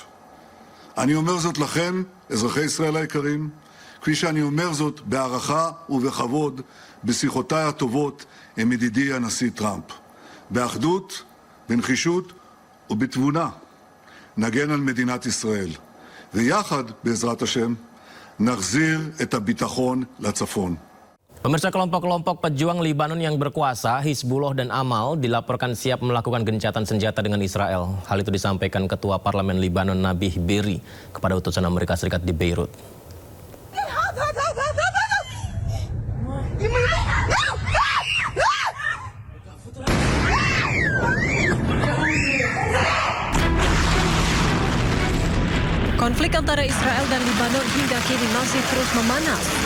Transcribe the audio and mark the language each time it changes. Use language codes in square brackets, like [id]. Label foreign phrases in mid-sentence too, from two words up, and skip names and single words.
[he] אני אומר זאת לכם, אזרחי ישראל היקרים, כפי שאני אומר זאת בהערכה ובכבוד בשיחותיי הטובות עם ידידי הנשיא טראמפ. באחדות, בנחישות ובתבונה נגן על מדינת ישראל. ויחד, בעזרת השם, נחזיר את הביטחון לצפון. [id] Pemirsa, kelompok-kelompok pejuang Lebanon yang berkuasa, Hizbullah dan Amal, dilaporkan siap melakukan gencatan senjata dengan Israel. Hal itu disampaikan Ketua Parlemen Lebanon Nabih Berri kepada utusan Amerika Serikat di Beirut. Konflik antara Israel dan Lebanon hingga kini masih terus memanas.